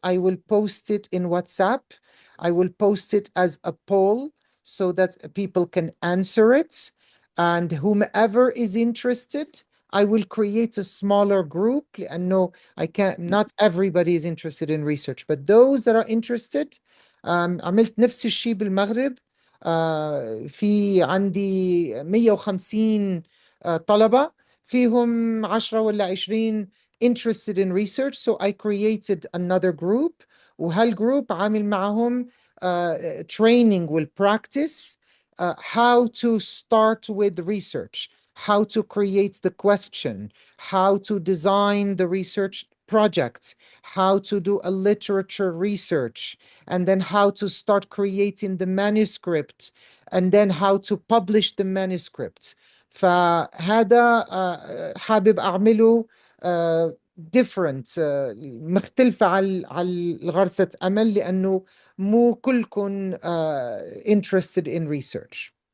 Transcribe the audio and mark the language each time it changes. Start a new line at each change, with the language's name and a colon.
English: I will post it in WhatsApp. I will post it as a poll so that people can answer it. And whomever is interested, I will create a smaller group. No, I can't, not everybody is interested in research, but those that are interested.
Arabic: عملت نفس الشيء بالمغرب. في عندي 150 طلبة، فيهم 10 ولا 20
English: interested in research. So I created another group،
Arabic: وهالجروب عامل معهم
English: training will practice how to start with research, how to create the question, how to design the research projects, how to do a literature research, and then how to start creating the manuscript, and then how to publish the manuscript.
Arabic: فهذا حابب أعمله different، مختلفة على غرسة أمل، لأنه مو كلكم
English: interested in research.